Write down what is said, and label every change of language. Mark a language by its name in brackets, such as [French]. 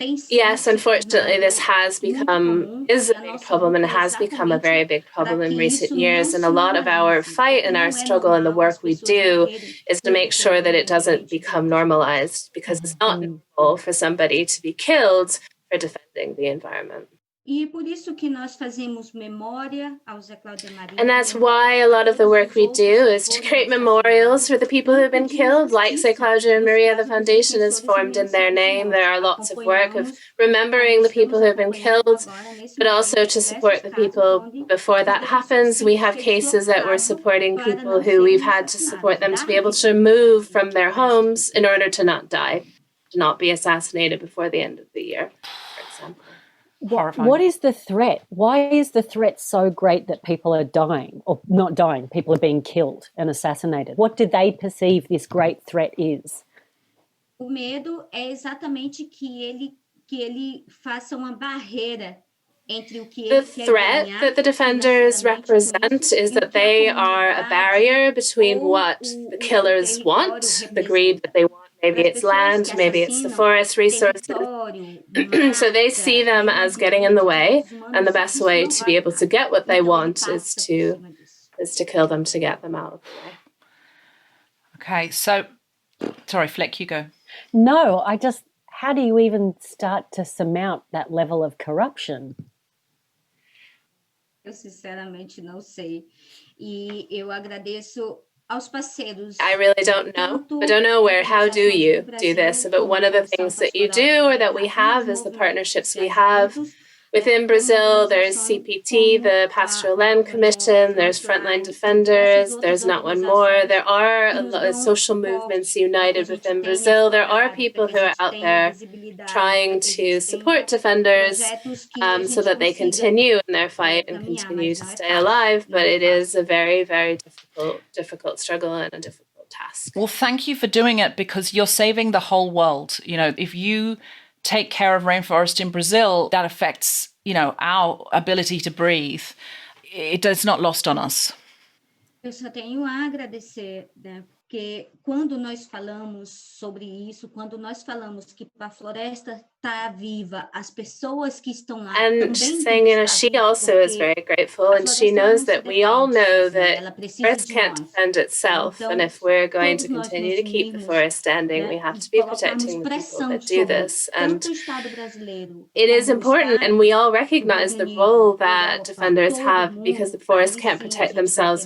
[English] yes, unfortunately, this is a big problem, and has become a very big problem in recent years. And a lot of our fight and our struggle and the work we do is to make sure that it doesn't become normalized, because it's not normal for somebody to be killed for defending the environment. [Portuguese] E por isso que nós fazemos memória ao Zé Cláudio Maria. [English] And that's why a lot of the work we do is to create memorials for the people who have been killed. Like Zé Cláudio and Maria, the foundation is formed in their name. There are lots of work of remembering the people who have been killed, but also to support the people before that happens. We have cases that we're supporting people who we've had to support them to be able to move from their homes in order to not die, to not be assassinated before the end of the year, for example. What is the threat? Why is the threat so great that people are dying, or not dying, people are being killed and assassinated? What do they perceive this great threat is? [Portuguese] O medo é exatamente que ele faça uma barreira entre o que ele [English] The threat that the defenders represent is that they are a barrier between what the killers want, the greed that they want. Maybe it's land, maybe it's the forest resources. So they see them as getting in the way, and the best way to be able to get what they want is to kill them, to get them out of the way. Okay, so, sorry, Fleck, you go. No, how do you even start to surmount that level of corruption? [Portuguese] Eu sinceramente não sei. E eu agradeço aos parceiros. [English] I really don't know. I don't know how do you do this? But one of the things that you do, or that we have, is the partnerships we have. Within Brazil, there's CPT, the Pastoral Land Commission, there's Frontline Defenders, there's Not1More. There are a lot of social movements united within Brazil. There are people who are out there trying to support defenders so that they continue in their fight and continue to stay alive. But it is a very, very difficult struggle and a difficult task. Well, thank you for doing it, because you're saving the whole world. If you take care of rainforest in Brazil, that affects, our ability to breathe. It's not lost on us. [Portuguese] Eu só tenho a agradecer, né? Porque quando nós falamos sobre isso, quando nós falamos que a floresta tá viva, as pessoas que estão lá [English] and saying, she also is very grateful, and she knows that we all know that the forest can't defend itself, and if we're going to continue to keep the forest standing, we have to be protecting the people that do this. And it is important, and we all recognize the role that defenders have, because the forest can't protect themselves.